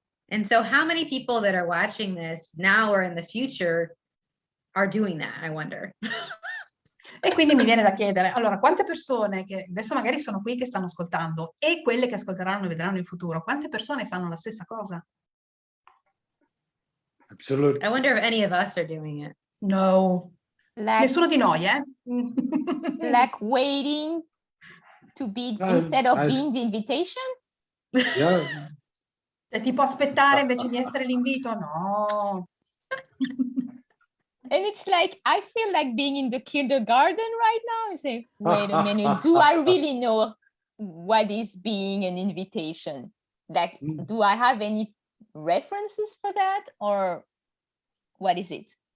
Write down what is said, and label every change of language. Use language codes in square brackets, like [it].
[en] And so how many people that are watching this now or in the future are doing that, I wonder? [it] E quindi mi viene da chiedere, allora, quante persone che adesso magari sono qui che stanno ascoltando e quelle che ascolteranno e vedranno in futuro, quante persone fanno la stessa cosa? [en] Absolutely. I wonder if any of us are doing it. [it] No. Nessuno di noi, eh? [en] Like waiting To be Um, instead of I s- being the invitation? Yeah. [it] Cioè, tipo aspettare invece di essere l'invito? [en] No. And it's like, I feel like being in the kindergarten right now and say, wait a minute, do I really know what is being an invitation? Like, Mm. do I have any references for that, or what is it?